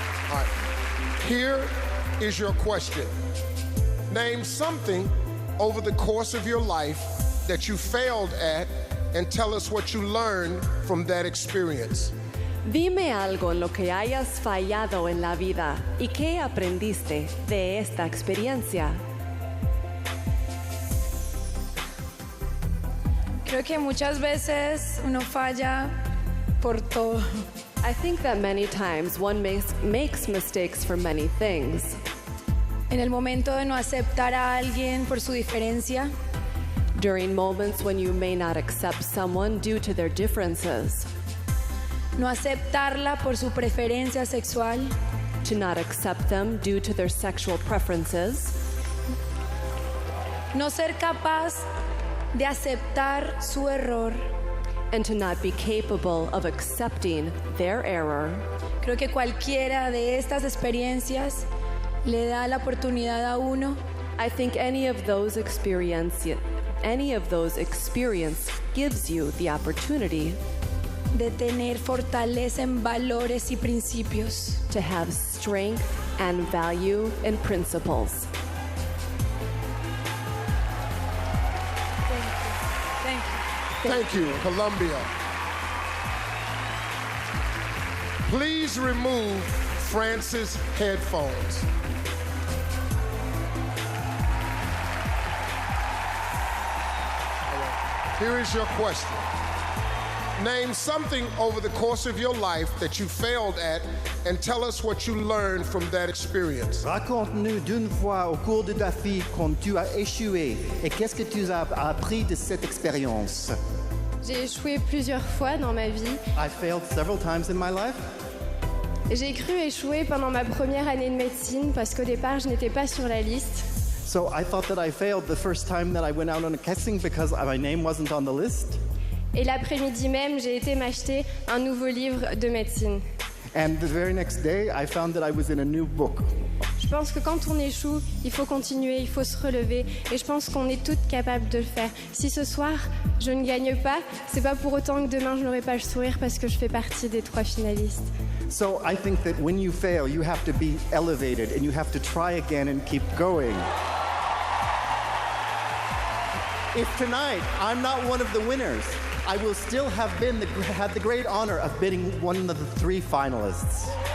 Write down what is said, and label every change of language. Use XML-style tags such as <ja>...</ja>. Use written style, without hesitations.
<en>All right. Here is your question. Name something over the course of your life that you failed at and tell us what you learned from that experience.</en> <es>Dime algo en lo que hayas fallado en la vida y qué aprendiste de esta experiencia. Creo que muchas veces uno falla por todo.</es> <en>I think that many times one makes mistakes for many things.</en> <es>En el momento de no aceptar a alguien por su diferencia.</es> <en>During moments when you may not accept someone due to their differences.</en> <es>No aceptarla por su preferencia sexual.</es> <en>To not accept them due to their sexual preferences.</en> <es>No ser capaz de aceptar su error.</es> <en>And to not be capable of accepting their error.</en> <es>Creo que cualquiera de estas experiencias le da la oportunidad a uno.</es> <en>I think any of those experience gives you the opportunity</en> <es>de tener fortaleza en valores y principios.</es> <en>To have strength and value and principles. Thank you. Thank you, Colombia. Please remove France's headphones. Here is your question. Name something over the course of your life that you failed at and tell us what you learned from that experience.</en> <fr>Raconte-nous d'une fois au cours de ta vie quand tu as échoué et qu'est-ce que tu as appris de cette expérience. J'ai échoué plusieurs fois dans ma vie.</fr> <en>I failed several times in my life.</en> <fr>J'ai cru échouer pendant ma première année de médecine parce qu'au départ, je n'étais pas sur la liste.</fr> <en>So I thought that I failed the first time that I went out on a casting because my name wasn't on the list.</en> <fr>Et l'après-midi même, j'ai été m'acheter un nouveau livre de médecine.</fr> <en>And the very next day, I found that I was in a new book.</en> <fr>Je pense que quand on échoue, il faut continuer, il faut se relever. Et je pense qu'on est toutes capables de le faire. Si ce soir, je ne gagne pas, c'est pas pour autant que demain, je n'aurai pas le sourire parce que je fais partie des 3 finalistes.</fr> <en>So I think that when you fail, you have to be elevated and you have to try again and keep going. If tonight I'm not one of the winners, I will still have had the great honor of being one of the 3 finalists.</en>